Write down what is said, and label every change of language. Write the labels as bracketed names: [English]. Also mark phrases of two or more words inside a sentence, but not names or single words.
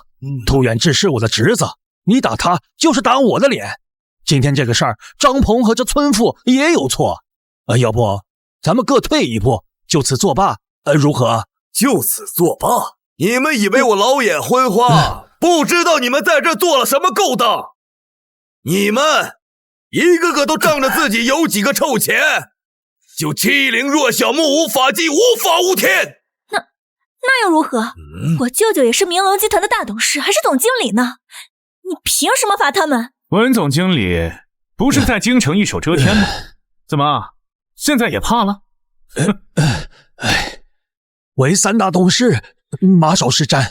[Chinese] 杜遠志是我的侄子，你打他就是打我的臉。今天這個事兒，張鵬和這村婦也有錯。要不咱們各退一步，就此作罷，如何？就此作罷？你们以為我老眼昏花，不知道你們在這做了什麼勾當？你們一個個都仗着自己有幾個臭錢，就欺凌弱小、目無法紀、無法無天。那又如何？我舅舅也是明龍集團的大董事，還是總經理呢。你憑什麼罰他們？文總經理不是在京城一手遮天嗎？怎麼現在也怕了？為三大董事馬首是瞻，